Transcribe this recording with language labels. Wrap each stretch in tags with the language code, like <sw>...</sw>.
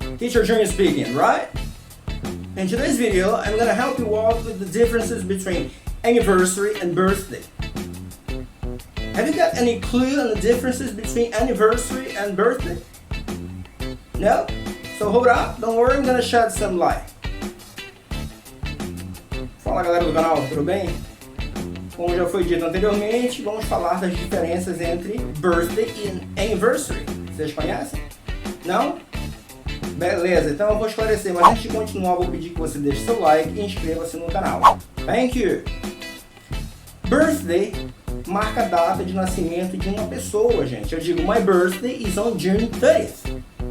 <en>Teacher Junior speaking, right? In today's video, I'm gonna help you out with the differences between anniversary and birthday. Have you got any clue on the differences between anniversary and birthday? No? So hold up, don't worry, I'm gonna shed some light.</en> <pt>Fala galera do canal, tudo bem? Como já foi dito anteriormente, vamos falar das diferenças entre birthday e anniversary. Vocês conhecem? Não? Beleza, então eu vou esclarecer, mas antes de continuar, vou pedir que você deixe seu like e inscreva-se no canal.</pt> <en>Thank you!</en> <pt>Birthday marca a data de nascimento de uma pessoa, gente. Eu digo,</pt> <en>my birthday is on June 30th.</en>